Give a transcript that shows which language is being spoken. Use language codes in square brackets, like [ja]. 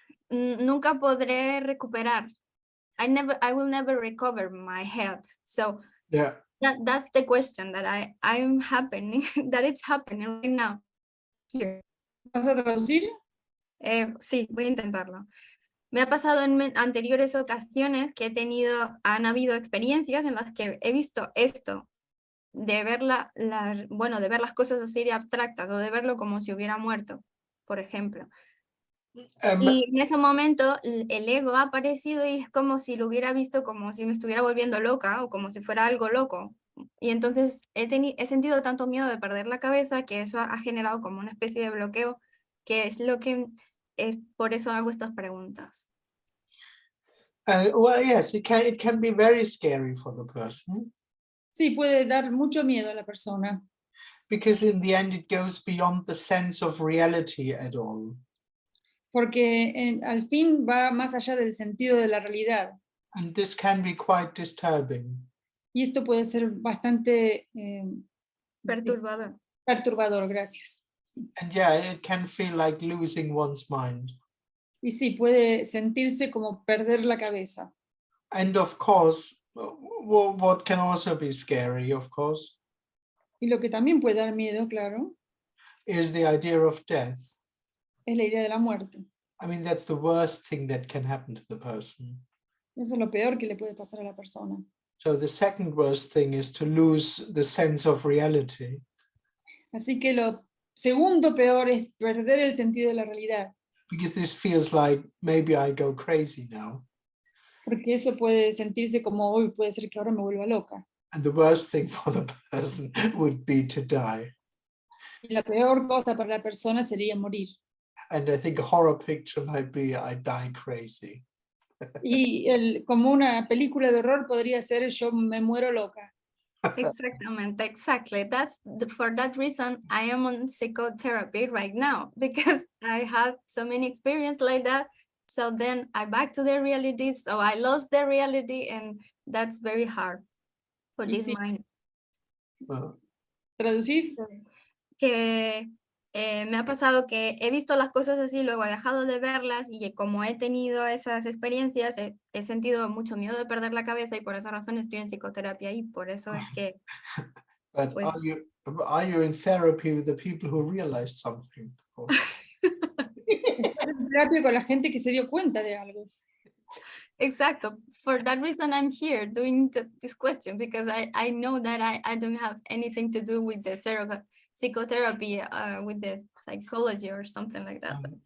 [es] Nunca podré recuperar. [en] I will never recover my health. So yeah, that's the question that I'm happening, that it's happening right now here. [es] ¿Vas a traducir? Sí, voy a intentarlo. Me ha pasado en anteriores ocasiones que han habido experiencias en las que he visto esto, de ver de ver las cosas así de abstractas, o de verlo como si hubiera muerto, por ejemplo. Y en ese momento el ego ha aparecido y es como si lo hubiera visto como si me estuviera volviendo loca o como si fuera algo loco. Y entonces he sentido tanto miedo de perder la cabeza que eso ha generado como una especie de bloqueo, que es lo que es, por eso hago estas preguntas. [en] well, yes, it can be very scary for the person. [es] Sí, puede dar mucho miedo a la persona. [en] Because in the end, it goes beyond the sense of reality at all. [es] Porque al fin va más allá del sentido de la realidad. [en] And this can be quite disturbing. [es] Y esto puede ser bastante Perturbador. perturbador, gracias. [en] And yeah, it can feel like losing one's mind. [es] Y sí, puede sentirse como perder la cabeza. [en] And of course, what can also be scary, of course, [es] Y lo que también puede dar miedo, claro, [en] is the idea of death. [es] es la idea de la muerte. [en] I mean, that's the worst thing that can happen to the person. [es] Eso es lo peor que le puede pasar a la persona. [en] So the second worst thing is to lose the sense of reality. [es] Así que lo segundo peor es perder el sentido de la realidad. [en] Because this feels like maybe I go crazy now. [es] Porque eso puede sentirse como, hoy puede ser que ahora me vuelva loca. [en] And the worst thing for the person would be to die. [es] Y la peor cosa para la persona sería morir. [en] And I think a horror picture might be I die crazy. [es] Y como una película de horror podría ser yo me muero loca. Exactamente, [en] exactly. For that reason, I am on psychotherapy right now, because I had so many experiences like that. So then I back to the reality. So I lost the reality, and that's very hard for this [es] sí. [en] mind. [es] ¿Traducís? Que me ha pasado que he visto las cosas así, luego he dejado de verlas, y como he tenido esas experiencias, he sentido mucho miedo de perder la cabeza, y por esa razón estoy en psicoterapia, y por eso es que... [en] But [es] pues, [en] are you in therapy with the people who realized something? [es] Estás en terapia con la gente que se dio cuenta de algo. Exacto. [en] For that reason, I'm here doing this question, because I know that I don't have anything to do with the psychotherapy, with the psychology or something like that.